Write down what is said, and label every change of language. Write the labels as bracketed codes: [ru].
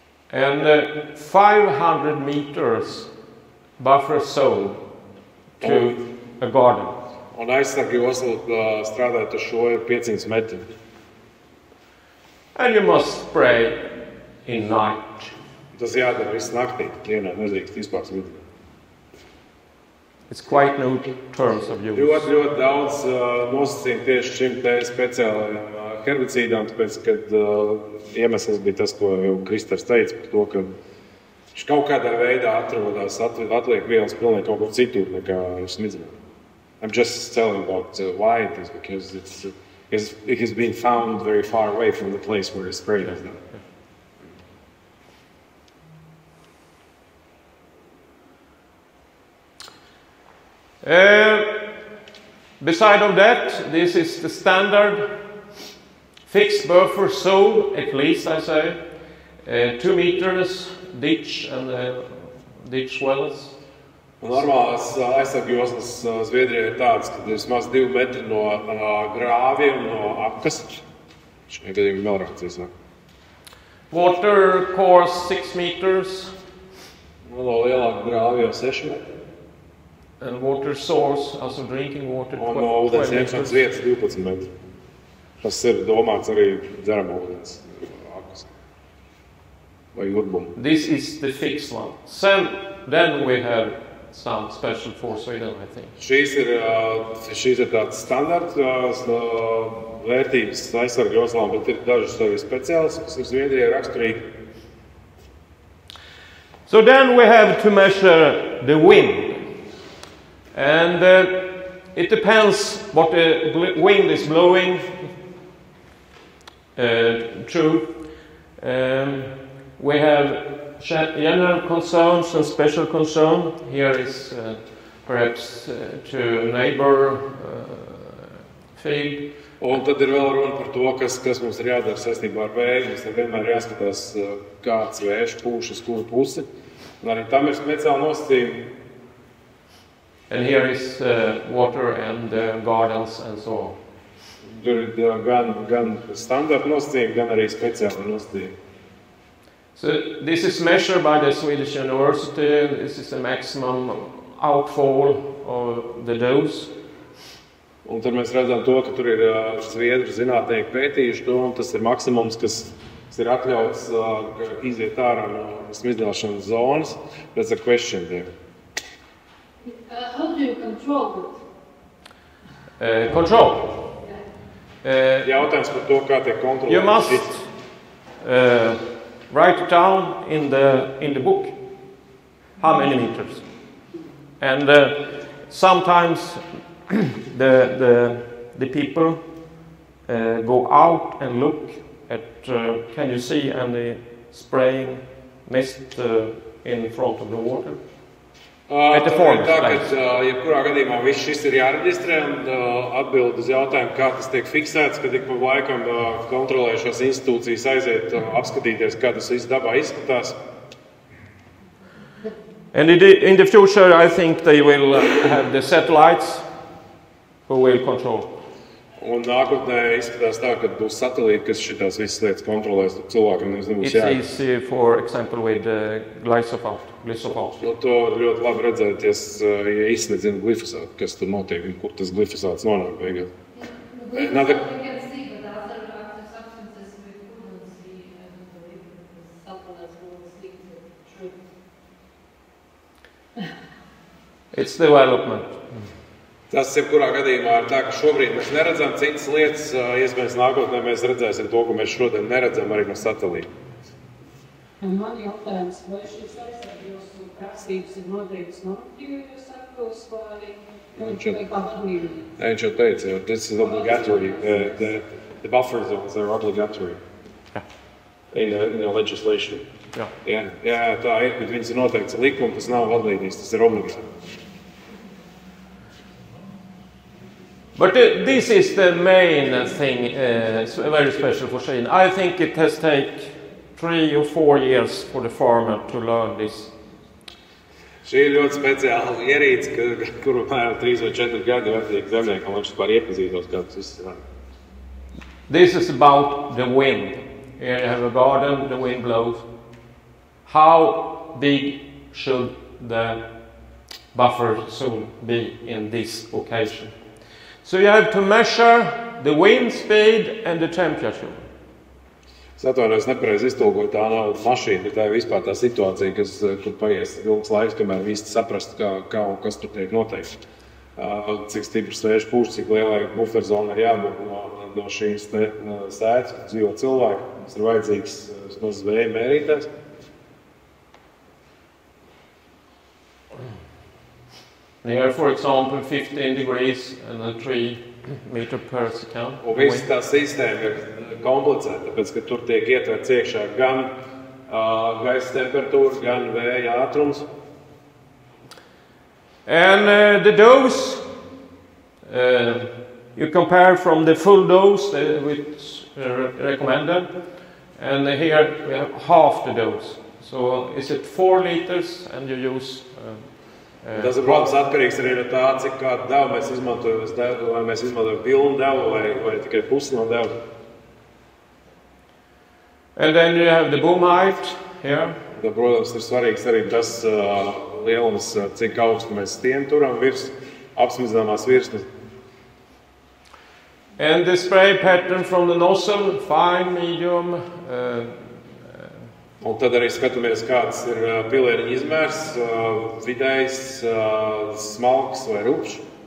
[en] And 500 meters buffer zone to a garden. [lv] Un aizsargi josla strādājot ar šo ir 500 metri. [en] And you must spray in night. [lv] Tas jādara visu naktī, dienā nedrīkst vispār smidzināt. [en] It's quite new terms of use. [lv] Ļoti daudz nosacījumu tieši šim te speciālajam herbicīdām, tāpēc, kad iemesls bija tas, ko jau Kristers teica par to, ka viņš kaut kādā veidā atrodas, atliek vielas pilnīgi kaut kur citur nekā smidzināt. [en] I'm just telling about why it is, because it has been found very far away from the place where it's sprayed is done. Beside of that, this is the standard fixed buffer zone, at least I say, 2 meters ditch and ditch wells. [lv] Normālās aizsargu joslas Zviedrijā ir tādas, ka vismaz 2 metri no grāviem, no apkas. Šajā gadījumā melnrācijas. [en] Water course 6 meters. [lv] No lielāka grāvi jau 6 metri. [en] And water source, also drinking water, 12 [lv] no ūdens ņemšanas vietas 12 metri. Tas ir domāts arī dzeramo ūdens apkas vai urbumu. [en] This is the fixed one. Then we have some special for Sweden, I think. [lv] Šīs ir tāds standarts vērtības aizsargu joslām, bet ir dažas arī speciālas, kas ir Zviedrijai raksturīgi. [en] So then we have to measure the wind. And it depends what the wind is blowing through. We have general concerns and special concern. Here is perhaps to neighbor field. [lv] Un tad ir vēl runa par to, kas mums ir jādara saistībā ar vēju. Mums vienmēr jāskatās, kāds vējš pūš uz kuru pusi. Un arī tam ir speciāli nosacījumi. [en] And here is water and gardens and so on. [lv] Tur ir gan standarta nosacījumi, gan arī speciāli nosacījumi. [en] So this is measured by the Swedish University. This is the maximum outfall of the dose. [lv] Un tad mēs redzam to, ka tur ir Zviedru zinātnieki pētījuši to, un tas ir maksimums, kas ir atļauts iziet ārā no smidzināšanas zonas. [en] That's a question there. How do you control it? Control. [lv] Jautājums par to, kā tiek kontrolēts. [en] You must write it down in the book. How many meters? And sometimes the people go out and look at. Can you see any spraying mist in front of the water? At the forest place. [lv] Jebkurā gadījumā viss šis ir jāreģistrē un atbild uz jautājumu, kā tas tiek fiksēts, kad ik pa laikam kontrolējušās institūcijas aiziet apskatīties, kā tas viss dabā izskatās. [en] And in the future, I think they will have the satellites who will control. [lv] Un nākotnē izskatās tā, ka būs satelīti, kas šitās visas lietas kontrolēs, tad cilvēkam nebūs jāiet. [en] It's easy, for example, with glyphosate. [lv] Nu, to ļoti labi redzēt, ja izsmedzina glifosātu, kas tur notiek un kur tas glifosāts nonāk beigās. [en] We can see, but other active substances we couldn't see, and the supplements will see the truth. It's development. [lv] Tas jebkurā gadījumā ir tā, ka šobrīd mēs neredzam citas lietas, iespējams nākotnē mēs redzēsim to, ko mēs šodien neredzam arī no satelīta. Man jautājums, vai šīs aizsargos prasības ir noteiktas normatīvajos aktos vai kā brīvī? Viņš jau teica, [en] this is obligatory, the buffer zones are obligatory. in a legislation. Yeah. [lv] Jā, tā ir, bet viņas ir noteikts likumi, tas nav vadlīnijas, tas ir obligāti. [en] But this is the main thing, very special for Sweden. I think it has taken 3 or 4 years for the farmer to learn this. [lv] Šī ir ļoti speciāla ierīce, kuru apmēram 3 vai 4 gadi vajadzīgi zemniekam, lai viņš vispār iepazītos, kā tas viss ir. [en] This is about the wind. Here you have a garden, the wind blows. How big should the buffer zone be in this occasion? So you have to measure the wind speed and the temperature. [lv] Es atvainojos, nepareizi iztulkoju, tā nav mašīna, bet tā ir vispār tā situācija, kur paies ilgs laiks, kamēr īsti saprast, kā un kas tur tiek noteikts. Cik stiprs vējš pūš, cik lielai buferzonai ir jābūt no šīs sētas, kur dzīvo cilvēki. Mums ir vajadzīgs vismaz vēja mērītājs. [en] Here, for example, 15 degrees and 3 meters per second. [lv] Un visa tā sistēma ir komplicēta, tāpēc, ka tur tiek ietverts iekšā gan gaisa temperatūra, gan vēja ātrums. [en] And the dose, you compare from the full dose, which recommended, and here we have half the dose. So is it 4 liters and you use... [lv] Tas ir, protams, atkarīgs arī no tā, cik kādu devu mēs izmantojam, vai mēs izmantojam pilnu devu vai tikai pusi no devu. [en] And then you have the boom height here. [lv] Tad, protams, ir svarīgs arī tas lielums, cik augstu mēs stieni turam virs apsmidzināmās virsmas. [en] And the spray pattern from the nozzle, fine, medium. [lv] Un tad arī skatāmies, kāds ir pilieniņa izmērs, vidējs, smalks vai rupšs.